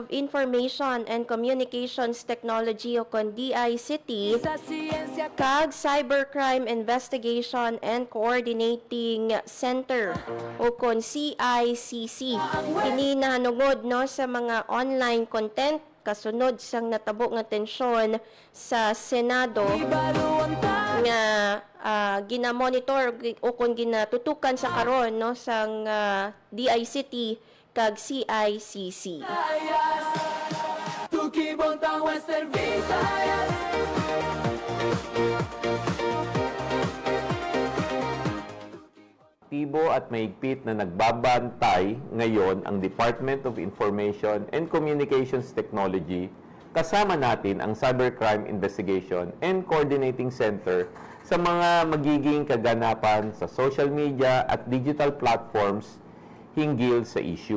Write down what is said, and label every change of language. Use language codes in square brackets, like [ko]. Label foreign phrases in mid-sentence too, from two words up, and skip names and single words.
[hil] Information and Communications Technology o kon DICT kag Cybercrime Investigation and Coordinating Center o kon CICC kini nahanungod no sa mga online content kasunod sang natabo nga tensyon sa Senado nga ginamonitor o kon ginatutukan sa karon no sang DICT kag CICC. [tl] Aktibo at mahigpit na nagbabantay ngayon ang Department of Information and Communications Technology, kasama natin ang Cybercrime Investigation and Coordinating Center sa mga magiging kaganapan sa [en] social media [tl] at [en] digital platforms [tl] hinggil sa issue.